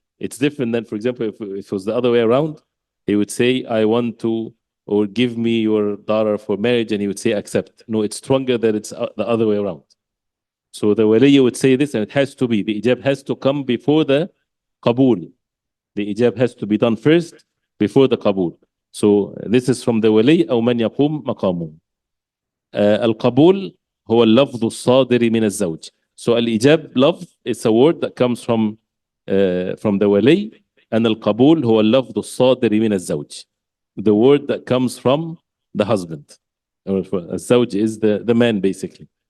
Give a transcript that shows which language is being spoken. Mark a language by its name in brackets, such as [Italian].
[English] It's different than, for example, if it was the other way around, he would say, I want to, or give me your daughter for marriage, and he would say, accept. No, it's stronger that it's the other way around. So the wali would say this, and it has to be, the ijab has to come before the qabul. The ijab has to be done first before the qabul. So this is from the wali, [Arabic] أو من يقوم مقامه. القبول هو اللفظ الصادر من الزوج. [English] So al-ijab lafz, it's a word that comes from the wali, and al-qabul [Arabic] هو اللفظ الصادر من الزوج, [English] the word that comes from the husband. الزوج is the man basically.